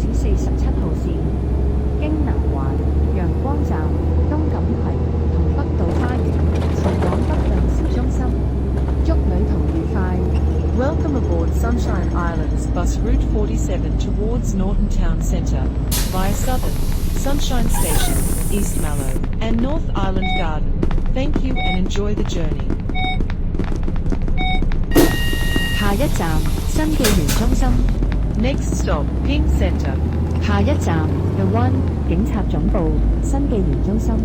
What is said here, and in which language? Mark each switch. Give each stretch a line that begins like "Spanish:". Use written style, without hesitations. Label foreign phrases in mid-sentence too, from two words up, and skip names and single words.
Cantonese: 地17號線，經南環、陽光站、東錦葵同北道花園前往北碇市中心。祝旅途愉快。
English: Welcome aboard Sunshine Islands bus route 47 towards Norton Town Centre, via Southern, Sunshine Station, East Mallow, and North Island Garden. Thank you and enjoy the journey.
Cantonese: 下一站新紀元中心。
English: Next stop, Pink Centre.
Cantonese: 下一站 The One 警察總部新紀元中心。